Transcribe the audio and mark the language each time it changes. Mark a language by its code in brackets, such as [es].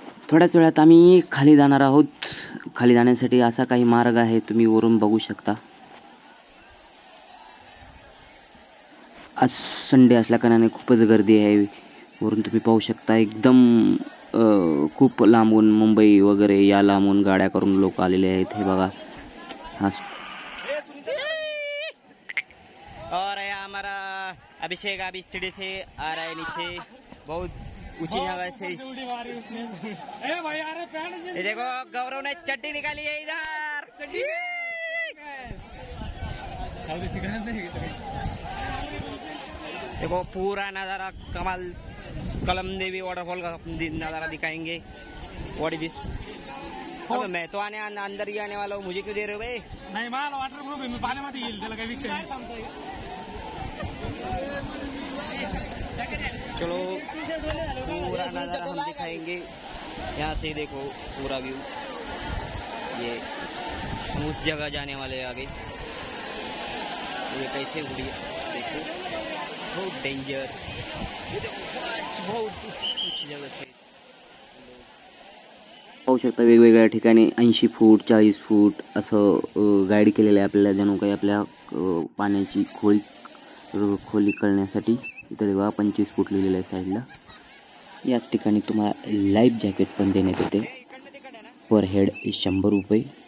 [mr] थोड्याच वेळात आम्ही खाली जाणार आहोत। खाली जाण्यासाठी असा काही मार्ग आहे, तुम्ही वरून बघू शकता। आज संडे असल्याकारणाने खूपच गर्दी आहे, वरून तुम्ही पाहू शकता। एकदम खूप लांबून मुंबई वगैरे या लांबून गाड्या करून लोक आलेले आहेत। हे बघा, [hi] हा और हमारा अभिषेक अभी सीढ़ी से आ रहा है नीचे, बहुत ऊंची जगह से। ये देखो गौरव ने चड्डी निकाली है इधर। देखो पूरा नजारा कमाल, कलम देवी वाटरफॉल का नजारा दिखाएंगे। [en] What is this? [hi] अब मैं तो अंदर ही आने वाला हूँ, मुझे क्यों दे रहे हो भाई? नहीं माल वाटरप्रूफ है, [mr] मैं पानी मध्ये येईल, त्याला काही विषय नाही। [hi] चलो पूरा नजारा हम दिखाएंगे। यहाँ से देखो पूरा व्यू, ये हम उस जगह जाने वाले आगे। ये कैसे उड़ी देखो, बहुत डेंजर, बहुत ऊंची जगह से [mr] पाहू शकता। वेगवेगळ्या ठिकाणी 80 फूट 40 फूट असं गाईड केलेलं आहे आपल्याला, जणू काही आपल्या पाण्याची खोली कळण्यासाठी। इथे बघा 25 फूट लिहिलेलं आहे साईडला। याच ठिकाणी तुम्हाला लाईफ जॅकेट पण देण्यात येते, पर हेड 100 रुपये।